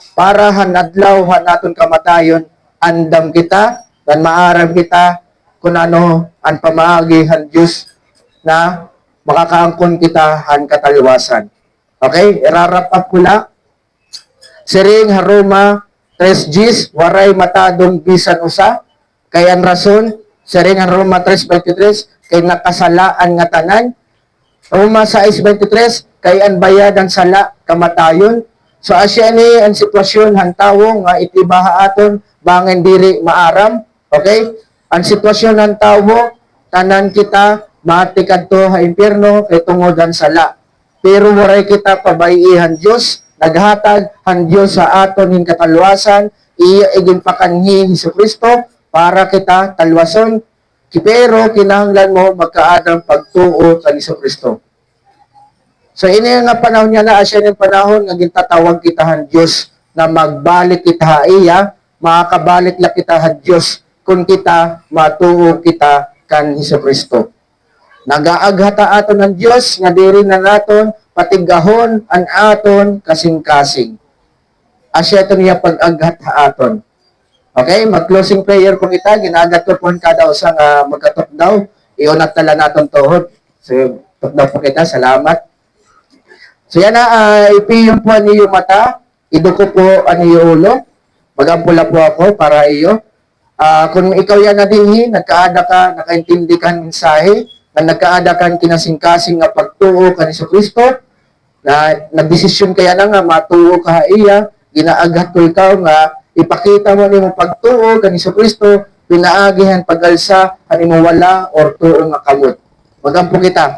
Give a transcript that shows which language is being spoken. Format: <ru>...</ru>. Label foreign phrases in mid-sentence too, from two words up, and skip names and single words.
<war>Para hanadlaw han naton kamatayon andam kita dan maaram kita kun ano ang pamaagi han Dios na makakaangkon kita han katalwasan. Okay? Irarap up ko na. Siring Roma 3:10, waray matadong bisan usa, Kay ang rason, sa ring ang Roma 3:23, kay nakasalaan nga tanan. Roma 6:23, kay ang bayadan sala kamatayon. So asya ni ang sitwasyon hantawo nga itibaha aton bangin diri maaram. Okay? Ang sitwasyon ng tawo, tanan kita mati kadto ha impyerno kay tungod ang sala. Pero waray kita pabayihan Dios, naghatag ang Dios sa aton ning katalwasan, iya igin pakanhi Hesukristo para kita talwason. Pero kinahanglan mo magkaadang pagtuo kay Hesukristo. So ini nga panahon niya na asya ng panahon nga gintatawag kita han Dios na magbalik kita iya, makakabalik la kita han Dios kung kita matuo kita kan Hesukristo. Nagaaghata aton ng Dios nga diri na naton patigahon ang aton kasing-kasing. Asya ito niya pag-aghata aton. Okay, mag-</war> <en>closing prayer</en> <war>kung ita, ginagat ko po kada usa nga magkatok daw, iunat tala naton tuhod. So, tok daw po kita, salamat. So yan na, ipiyong po</war> <tl>ang iyong mata,</tl> <war>iduko po</war> <tl>ang iyong ulo,</tl> <war>magampula po ako para iyo. Kung ikaw yan na dinhi, nagkaada ka, nakaintindi ka ng mensahe, na nagkaada ka kinasing-kasing nga pagtuo ka ni Kristo, na nagdesisyon kaya na nga matuo ka iya, ginaaghat ko ikaw nga ipakita mo ni mo pagtuo ka ni Kristo, pinaagihan pagalsa kanimo wala or tuo nga kamot. Magampo kita.</war>